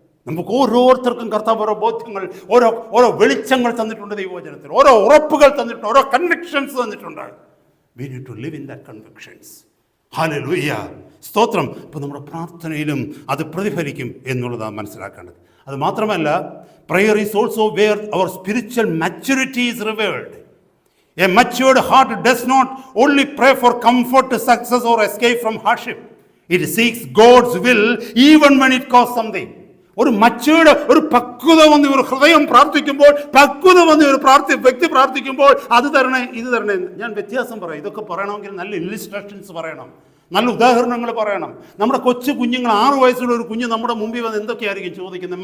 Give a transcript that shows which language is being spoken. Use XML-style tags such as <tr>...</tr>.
<ml>നമുക്ക് ഓരോരുത്തർക്കും കർത്താവ് ഓരോ ബോധ്യങ്ങൾ, ഓരോ വെളിച്ചങ്ങൾ തന്നിട്ടുണ്ട്. ദൈവവചനത്തിൽ ഓരോ ഉറപ്പുകൾ തന്നിട്ടുണ്ട്, ഓരോ കൺവിക്ഷൻസ് തന്നിട്ടുണ്ട്.</ml> <en>We need to live in that convictions. ഹല്ലേലൂയ. സ്തോത്രം.</en> <ml>ഇപ്പോൾ നമ്മുടെ പ്രാർത്ഥനയിലും അത് പ്രതിഫലിക്കും എന്നുള്ളതാണ് മനസ്സിലാക്കേണ്ടത്. അത് മാത്രമല്ല,</ml> <en>prayer is also where our spiritual maturity is revealed. A matured heart does not only pray for comfort, success or escape from hardship. It seeks God's will even when it costs something.</en> <ml>ഒരു matured, ഒരു പക്വത വന്ന് ഒരു ഹൃദയം പ്രാർത്ഥിക്കുമ്പോൾ, പക്വത വന്ന് ഒരു വ്യക്തി പ്രാർത്ഥിക്കുമ്പോൾ അത് തരണേ, ഇത് തരണേ. ഞാൻ വ്യത്യാസം പറയാം. ഇതൊക്കെ പറയണമെങ്കിൽ നല്ല ഇല്ലുസ്ട്രേഷൻസ് പറയണം, നല്ല ഉദാഹരണങ്ങൾ പറയണം. നമ്മുടെ കൊച്ചു കുഞ്ഞുങ്ങൾ, 6 വയസ്സുള്ള ഒരു കുഞ്ഞ് നമ്മുടെ മുമ്പിൽ വന്ന് എന്തൊക്കെയായിരിക്കും ചോദിക്കുന്നത്?</ml>